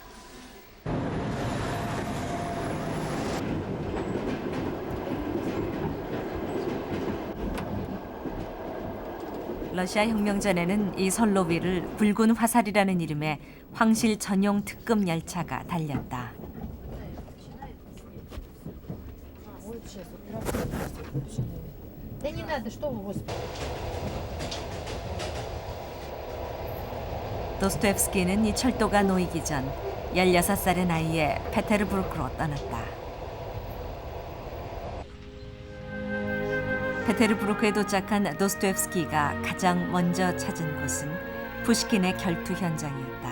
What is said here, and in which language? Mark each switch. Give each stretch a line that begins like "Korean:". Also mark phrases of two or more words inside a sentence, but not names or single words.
Korean: 러시아 혁명 전에는 이 선로 위를 붉은 화살이라는 이름의 황실 전용 특급 열차가 달렸다.
Russian: Да не надо, что вы, Господи.
Korean: 도스토옙스키는 이 철도가 놓이기 전 16살의 나이에 페테르부르크로 떠났다. 페테르부르크에 도착한 도스토옙스키가 가장 먼저 찾은 곳은 푸시킨의 결투 현장이었다.